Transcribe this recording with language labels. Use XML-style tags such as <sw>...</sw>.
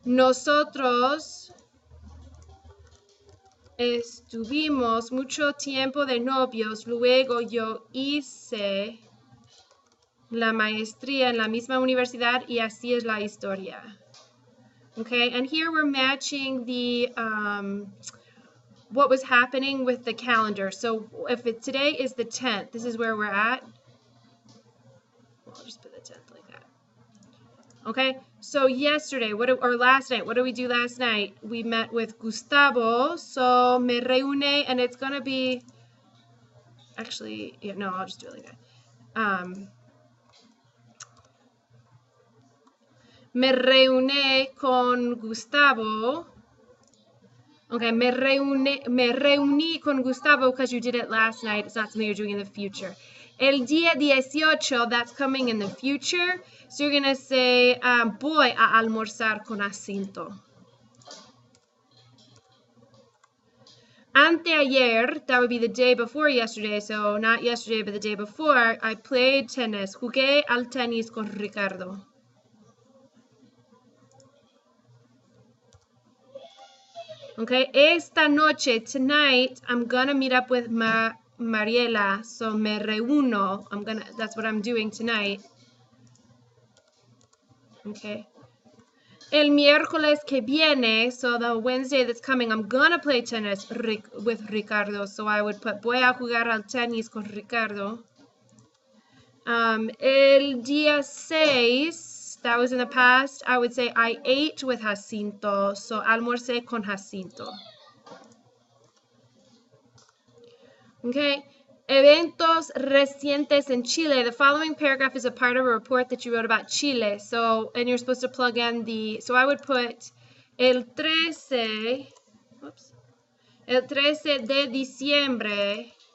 <es>Nosotros estuvimos mucho tiempo de novios, luego yo hice la maestría en la misma universidad, y así es la historia.</es> <en>Okay, and here we're matching the what was happening with the calendar. So if today is the 10th, this is where we're at. I'll just put the 10th like that. Okay, so yesterday, or last night, what did we do last night? We met with Gustavo. So</en> <es>me reúne,</es> <en>and it's gonna be, actually, yeah, no, I'll just do it like that.</en> <es>Me reuní con Gustavo. Okay, me reuní con Gustavo</es> <en>because you did it last night. It's not something you're doing in the future.</en> <es>El día 18,</es> <en>that's coming in the future. So you're going to say,</en> <es>voy a almorzar con Jacinto.</es> <en>Anteayer, that would be the day before yesterday. So not yesterday, but the day before, I played tennis.</en> <es>Jugué al tenis con Ricardo.</es> <en>Okay, esta noche, tonight, I'm gonna meet up with Mariela, so</en> <es>me reúno.</es> <en>That's what I'm doing tonight. Okay.</en> <es>El miércoles que viene,</es> <en>so the Wednesday that's coming, I'm gonna play tennis with Ricardo, so I would put,</en> <es>voy a jugar al tenis con Ricardo.</es> <en>El día 6, that was in the past, I would say I ate with Jacinto, so</en> <es>almorcé con Jacinto. Okay, eventos recientes en Chile.</es> <en>The following paragraph is a part of a report that you wrote about Chile. So, and you're supposed to plug in so I would put</en> <es>el 13 de diciembre</es>